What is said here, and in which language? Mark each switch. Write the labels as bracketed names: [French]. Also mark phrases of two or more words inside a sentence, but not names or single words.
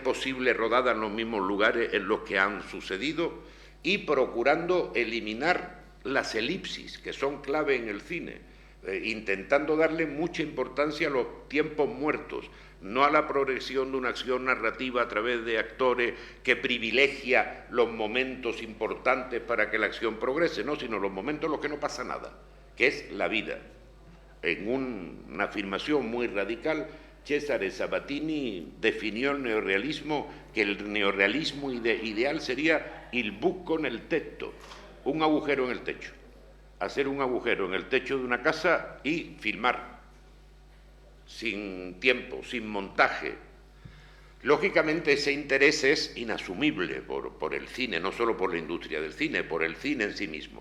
[Spanish] posible rodada en los mismos lugares en los que han sucedido y procurando eliminar las elipsis, que son clave en el cine, intentando darle mucha importancia a los tiempos muertos, no a la progresión de una acción narrativa a través de actores que privilegia los momentos importantes para que la acción progrese, no, sino los momentos en los que no pasa nada, que es la vida. En una afirmación muy radical, Cesare Sabatini definió el neorrealismo, que el neorrealismo ideal sería [Italian] il buco nel tetto, [Spanish] un agujero en el techo. Hacer un agujero en el techo de una casa y filmar, sin tiempo, sin montaje. Lógicamente ese interés es inasumible por el cine, no solo por la industria del cine, por el cine en sí mismo.